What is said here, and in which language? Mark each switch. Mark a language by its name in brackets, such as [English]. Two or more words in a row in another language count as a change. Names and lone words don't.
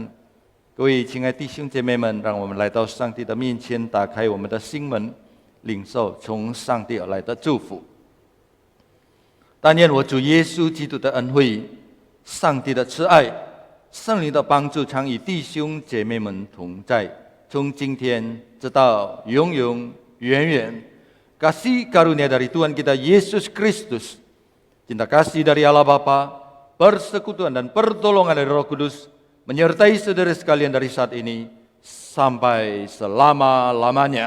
[Chinese] 各位亲爱弟兄姐妹们，让我们来到上帝的面前，打开我们的心门，领受从上帝而来的祝福。但愿我主耶稣基督的恩惠、上帝的慈爱、圣灵的帮助，常与弟兄姐妹们同在，从今天直到永永远远。 [Indonesian] Kasih karunia dari Tuhan kita Yesus Kristus, cinta kasih dari Allah Bapa, persekutuan dan pertolongan dari Roh Kudus menyertai saudara sekalian dari saat ini sampai selama-lamanya.